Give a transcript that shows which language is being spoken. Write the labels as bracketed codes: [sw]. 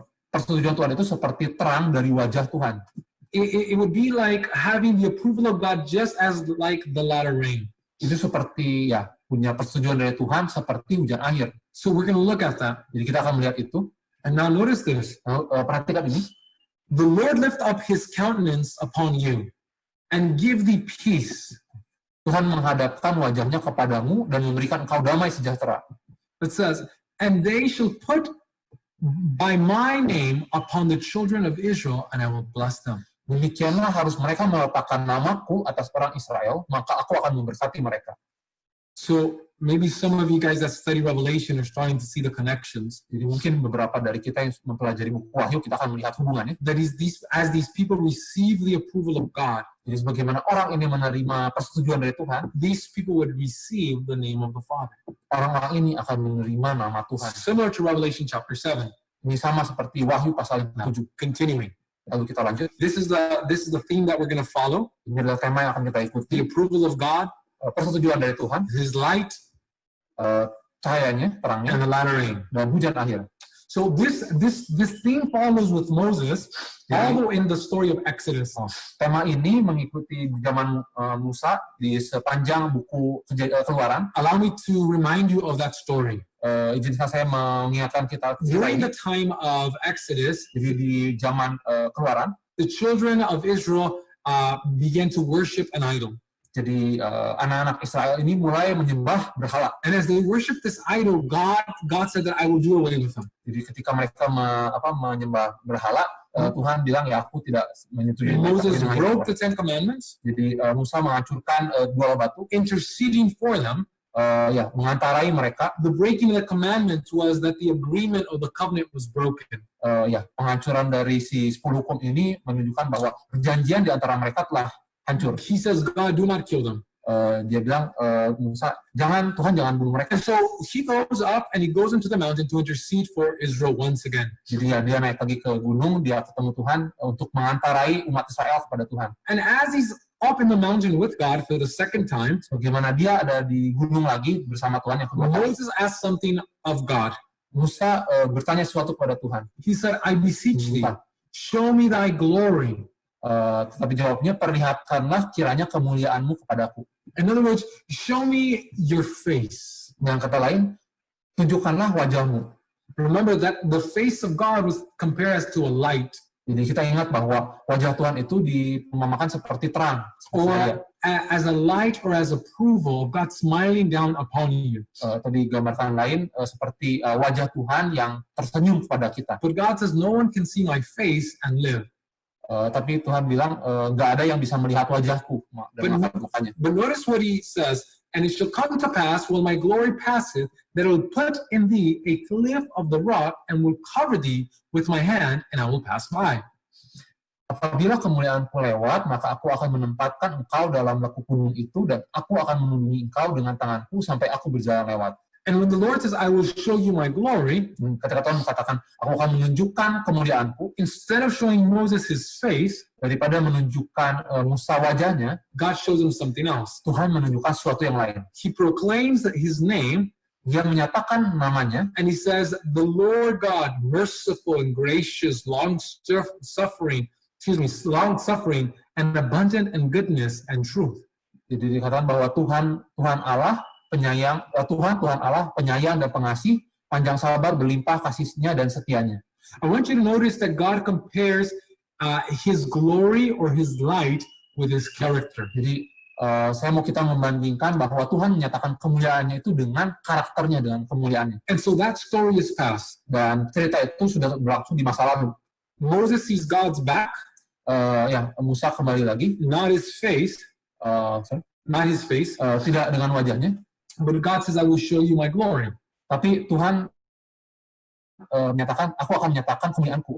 [id] Persetujuan Tuhan itu seperti terang dari wajah Tuhan. [en] It would be like having the approval of God just as like the latter rain. [id] Itu seperti punya persetujuan dari Tuhan seperti hujan akhir. [en] So we're going to look at that. [id] Jadi kita akan melihat itu. [en] And now notice this. [id] Perhatikan ini. [en] The Lord lift up his countenance upon you and give thee peace. [id] Tuhan menghadapkan wajahnya kepadamu dan memberikan engkau damai sejahtera. [en] It says, and they shall put by my name upon the children of Israel, and I will bless them. [id] Demikianlah harus mereka meletakkan namaku atas orang Israel, maka aku akan memberkati mereka. [en] So maybe some of you guys that study Revelation are starting to see the connections. [id] Jadi mungkin beberapa dari kita yang mempelajari buku Wahyu, kita akan melihat hubungannya. [en] That is, as these people receive the approval of God, [id] jadi sebagaimana orang ini menerima persetujuan dari Tuhan, [en] these people would receive the name of the Father. [id] Orang-orang ini akan menerima nama Tuhan. [en] Similar to Revelation chapter 7. [id] Ini sama seperti Wahyu pasal 7. [en] Continuing. [id] Lalu kita lanjut. [en] This is the theme that we're going to follow. [id] Ini adalah tema yang akan kita ikuti. [en] The approval of God, [id] persetujuan dari Tuhan, [en] His light, [id] cahayanya, terangnya, [en] and the latter rain. [id] Dan hujan akhir. [en] So this theme follows with Moses all the way in the story of Exodus. [id] Tema ini mengikuti zaman Musa di sepanjang buku Keluaran. [en] Allow me to remind you of that story. [id] Izinkan saya mengingatkan kita [en] during the time of Exodus, [id] jadi di zaman Keluaran, [en] the children of Israel began to worship an idol. [id] Jadi anak-anak Israel ini mulai menyembah berhala. [en] And as they worship this idol, God said that I will do away with them. [id] Jadi ketika mereka menyembah berhala, Tuhan bilang aku tidak menyetujui. [en] Moses broke the 10 commandments. [id] Jadi Musa menghancurkan 2 batu, [en] interceding for them. [id] Mengantarai mereka. [en] The breaking of the commandment was that the agreement of the covenant was broken. [id] Penghancuran dari si 10 hukum ini menunjukkan bahwa perjanjian di antara mereka telah hancur. [en] He says, God, do not kill them. [id] Dia bilang, Musa, Tuhan jangan bunuh mereka. [en] And so he goes up and he goes into the mountain to intercede for Israel once again. [id] Jadi dia naik lagi ke gunung, dia ketemu Tuhan untuk mengantarai umat Israel kepada Tuhan. [en] And as he's up in the mountain with God for the second time, [id] bagaimana dia ada di gunung lagi bersama Tuhan yang kedua kali. [en] Moses asked something of God. [id] Musa bertanya sesuatu kepada Tuhan. [en] He said, I beseech thee, show me thy glory. [id] Tetapi jawabnya, perlihatkanlah kiranya kemuliaanmu kepadaku. [en] In other words, show me your face. [id] Dengan kata lain, tunjukkanlah wajahmu. [en] Remember that the face of God was compared as to a light. [id] Jadi kita ingat bahwa wajah Tuhan itu diperumpamakan seperti terang. [en] Or as a light or as approval of God smiling down upon you. [id] Atau di gambaran lain seperti wajah Tuhan yang tersenyum kepada kita. [en] But God says, no one can see my face and live. [id] Tapi Tuhan bilang, nggak ada yang bisa melihat wajahku dan mukanya. [en] But notice what he says, and it shall come to pass, when my glory passeth, that I will put in thee a cliff of the rock, and will cover thee with my hand, and I will pass by. [id] Apabila kemuliaanku lewat, maka aku akan menempatkan engkau dalam lekuk gunung itu, dan aku akan melindungi engkau dengan tanganku sampai aku berjalan lewat. [en] And when the Lord says, I will show you my glory, [id] ketika Tuhan mengatakan, aku akan menunjukkan kemuliaanku, [en] instead of showing Moses his face, [id] daripada menunjukkan Musa wajahnya, [en] God shows him something else. [id] Tuhan menunjukkan sesuatu yang lain. [en] He proclaims that his name, [id] dia menyatakan namanya, [en] and he says, the Lord God, merciful and gracious, long-suffering, and abundant in goodness and truth. [id] Jadi dikatakan bahwa Tuhan Allah penyayang, Tuhan Allah penyayang dan pengasih, panjang sabar, berlimpah kasihnya dan setianya. [en] I want you to notice that God compares his glory or his light with his character. [id] Jadi saya mau kita membandingkan bahwa Tuhan menyatakan kemuliaannya itu dengan karakternya, dengan kemuliaannya. [en] And so that story is past. [id] Dan cerita itu sudah berlangsung di masa lalu. [en] Moses sees God's back. [id] Musa kembali lagi, [en] not his face, [id] tidak dengan wajahnya, [en] but God says, I will show you my glory. [id] tapi Tuhan menyatakan, aku akan menyatakan kemuliaanku.